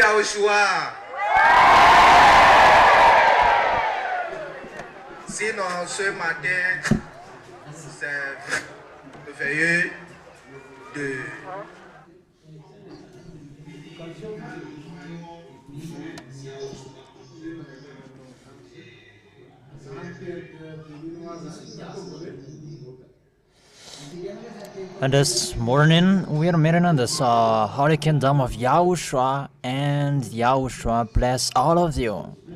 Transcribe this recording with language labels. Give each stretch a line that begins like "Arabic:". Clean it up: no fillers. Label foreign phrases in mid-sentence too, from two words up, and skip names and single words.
French: YAHOSHUAH. Sinon, ce matin, c'est merveilleux de
English: And this morning we are meeting in this Holy Kingdom of Yahushua, and Yahushua bless all of you.